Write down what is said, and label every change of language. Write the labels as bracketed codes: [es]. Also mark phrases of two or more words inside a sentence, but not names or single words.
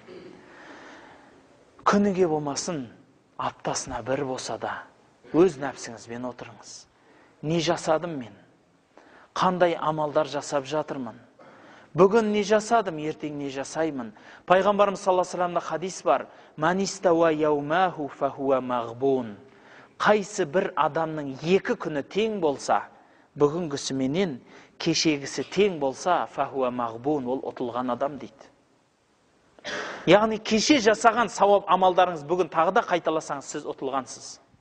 [kk] Күніге болмасын, аптасына бір болса да, өз нәпсіңізбен отырыңыз. Не жасадым мен? Қандай амалдар жасап жатырмын? Бүгін не жасадым, ертең не жасаймын? Пайғамбарымыз [ar] صلى الله عليه وسلم [kk] хадис бар. [ar] من استوى يوماه فهو مغبون. [kk] Қайсы бір адамның 2 күні тең болса, бүгінгісі менен кешегісі тең болса, [ar] فهو مغبون, [kk] ол ұтылған адам дейді. Яғни кеше жасаған сауап амалдарыңыз бүгін тағы да қайталасаңыз, сіз ұтылғансыз.